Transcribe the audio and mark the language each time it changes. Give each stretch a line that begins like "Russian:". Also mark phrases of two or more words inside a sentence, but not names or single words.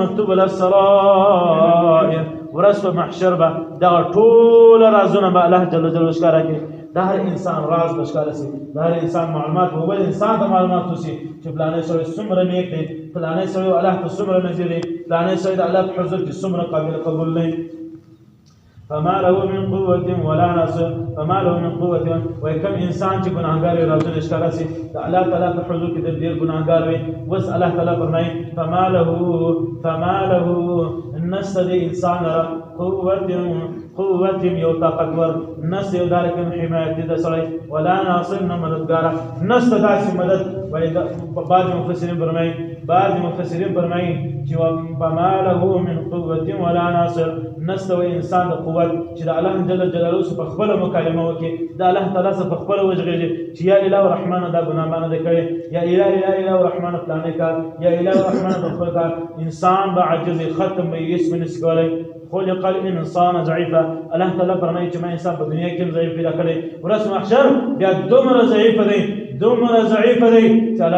Arabic: تبل السرائر
Pashto: ورځ په محشر به دغه ټول رازونه به الله
Arabic: جل جلاله
Pashto: ښکاره کوي د هر انسان راز به ښکاره شي د هر انسان معلومات به بل انسان ته معلومات وشي چې فلانی سړی څومره نیک دی فلانی سړی الله ته څومره نږدې دی فلانی سړی د الله په حضور کې څومره قابل قبول دی
Arabic: فما له من قوة ولا ناصر فما له من قوة وكم
Pashto: إنسان چې ګناهګار وي راځي ښکاره شي د الله تعالی په حضور کې د ډېر ګناهګار وي اوس الله تعالی فرمایي
Arabic: فما له
Pashto: نشته د انسان قوة یو طاقتور نشته یو داره کوم حمایت د سړی
Arabic: ولا ناصر
Pashto: نه مددګاره نشته داسې مدد بعض مفسرین فرمایي چې
Arabic: فما له من قوة ولا ناصر
Pashto: نشته و انسان د قوت چې د الله
Arabic: جل جلاله
Pashto: په خپله مکالمه وکړي د الله تعالی څخه په خپله وژغېږي چې
Arabic: یا اله رحمانه
Pashto: دا ګناه ما نه دی کړی
Arabic: یا اله رحمانه
Pashto: فلانی کار
Arabic: یا اله رحمانه
Pashto: په خپل کار انسان به عاجز ختم به هیڅ به نشي کولی
Arabic: خلق الانسان ضعیفا
Pashto: الله تعالی فرمایي چې ما انسان په دنیا کې هم ضعیف پیدا کړی ورځ محشر بیا دومره ضعیف دی چې الله